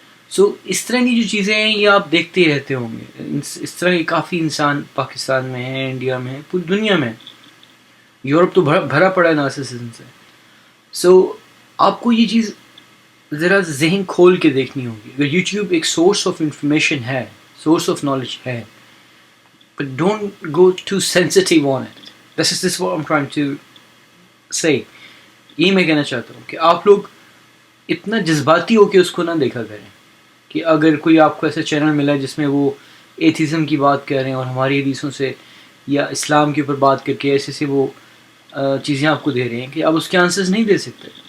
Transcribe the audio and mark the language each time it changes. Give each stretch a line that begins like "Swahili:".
Urdu: سو اس طرح کی جو چیزیں ہیں یہ آپ دیکھتے ہی رہتے ہوں گے. اس طرح کے کافی انسان پاکستان میں ہیں, انڈیا میں ہیں, پوری دنیا میں. یورپ تو بھرا پڑا ہے نارسسزم سے. سو آپ کو یہ چیز ذرا ذہن کھول کے دیکھنی ہوگی. اگر یوٹیوب ایک سورس آف انفارمیشن ہے, سورس آف نالج ہے,
English: but don't go too sensitive on it. This is what I'm trying to say.
Urdu: یہی میں کہنا چاہتا ہوں کہ آپ لوگ اتنا جذباتی ہو کے اس کو نہ دیکھا کریں کہ اگر کوئی آپ کو ایسا چینل ملا ہے جس میں وہ ایتھیزم کی بات کر رہے ہیں اور ہماری حدیثوں سے یا اسلام کے اوپر بات کر کے ایسے سے وہ چیزیں آپ کو دے رہے ہیں کہ آپ اس کے آنسرز نہیں دے سکتے.